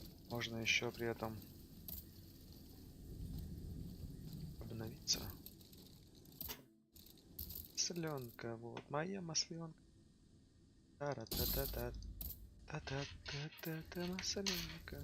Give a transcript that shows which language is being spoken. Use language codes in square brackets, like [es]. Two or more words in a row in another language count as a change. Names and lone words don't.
[ru] Можно еще при этом обновиться. Масленка, вот моя масленка. Та-та-та-та. Та-та-та-та-та, масленка.